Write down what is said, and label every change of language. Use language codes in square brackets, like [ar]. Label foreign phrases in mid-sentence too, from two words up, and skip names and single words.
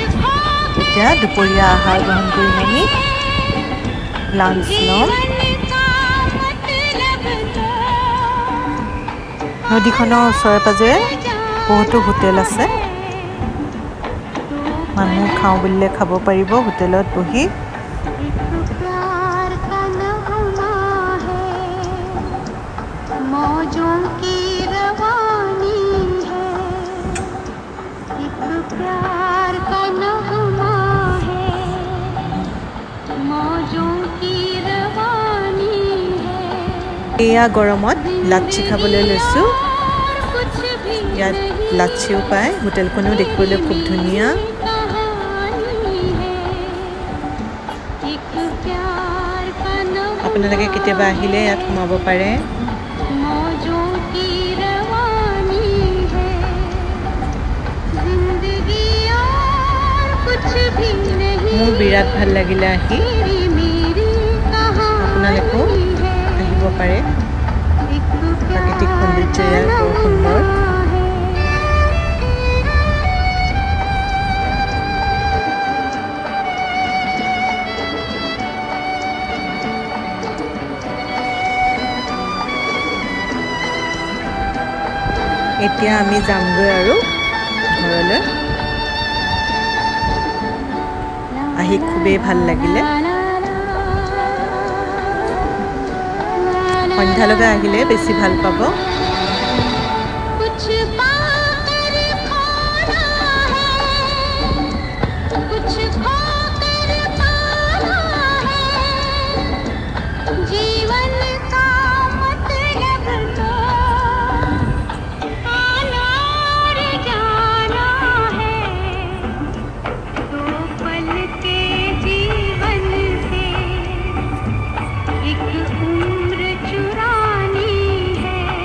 [as] এতিয়া দুপৰীয়া আহাৰ গ্ৰহণ কৰিম, আমি লাঞ্চ ল'ম। নদীখনৰ ওচৰে পাজৰে বহুতো হোটেল আছে। মানুহ খাওঁ বুলিলে খাব পাৰিব হোটেলত বহি। [hi] प्यार का नगमा है, मौजों की रवानी है, एक प्यार का नगमा है, मौजों की रवानी है। [as] এয়া গৰমত লাচ্ছি খাবলৈ লৈছোঁ। [hi] कुछ भी [as] ইয়াত লাচ্ছিও পায়। হোটেলখনো দেখিবলৈ খুব ধুনীয়া। আপোনালোকে কেতিয়াবা আহিলে ইয়াত সোমাব পাৰে। [hi] मौजों की रवानी है, जिंदगी और कुछ भी नहीं, [as] মোৰ বিৰাট ভাল লাগিলে আহি। [hi] तेरी मेरी [as] আপোনালোকেও [hi] कहानी है, [as] আহিব পাৰে। [hi] एक [as] প্ৰাকৃতিক [hi] प्यार [as] সৌন্দৰ্য [hi] का [as] ইয়াৰ বৰ সুন্দৰ। [hi] नगमा है। [as] এতিয়া আমি যামগৈ আৰু ঘৰলৈ। আহি খুবেই ভাল লাগিলে। সন্ধ্যালৈকে আহিলে বেছি ভাল পাব। [hi] कुछ पाकर खोना है, कुछ खोकर पाना है, जीवन का मतलब तो आना और जाना है, दो पल के जीवन से एक उम्र चुरानी है।